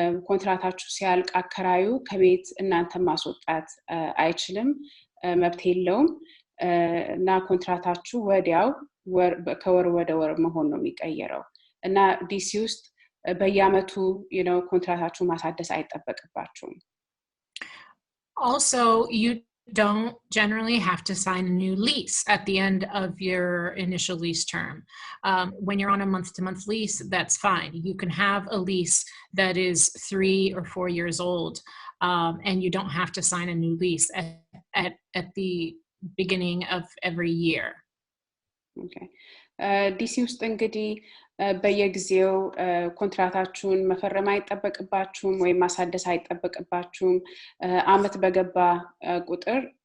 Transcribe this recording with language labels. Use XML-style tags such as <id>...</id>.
<am>ኮንትራታችሁ ሲያልቅ አከራዩ ከቤት እናንተ ማስወጣት አይችልም መብት የለውም እና ኮንትራታችሁ ወዲያው ከወር ወደ ወር መሆን ነው የሚቀየረው እና ዲሲ ውስጥ በየአመቱ ኮንትራታችሁ ማሳደስ አይጠበቅባችሁም</am> <en>Also you don't generally have to sign a new lease at the end of your initial lease term. When you're on a month-to-month lease, that's fine. You can have a lease that is 3 or 4 years old, and you don't have to sign a new lease at the beginning of every year. Okay.</en> <am>DC ውስጥ እንግዲህ በየጊዜው ኮንትራታችሁን መፈረም አይጠበቅባችሁም ወይ ማሳደስ አይጠበቅባችሁም አመት በገባ ቁጥር</am>